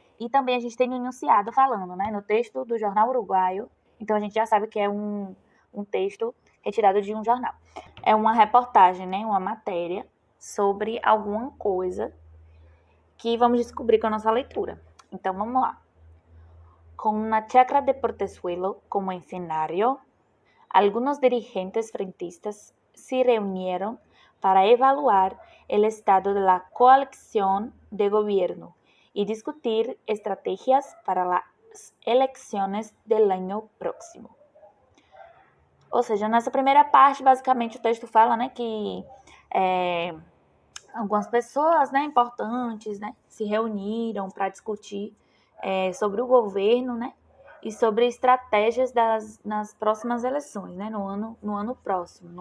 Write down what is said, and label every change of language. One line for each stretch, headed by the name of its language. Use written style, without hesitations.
Portuguese: E também a gente tem no enunciado falando, né? No texto do jornal uruguaio. Então a gente já sabe que é um texto retirado de um jornal. É uma reportagem, né? Uma matéria sobre alguma coisa que vamos descobrir com a nossa leitura. Então vamos lá.
Spanish: Com una chacra de Portezuelo como escenario, algunos dirigentes frentistas se reunieron para evaluar el estado de la coalición de gobierno y discutir estrategias para las elecciones del año próximo.
Portuguese: Ou seja, nessa primeira parte, basicamente o texto fala, né, que algumas pessoas, né, importantes, né, se reuniram para discutir sobre o governo, né, e sobre estratégias nas próximas eleições, né, no ano próximo.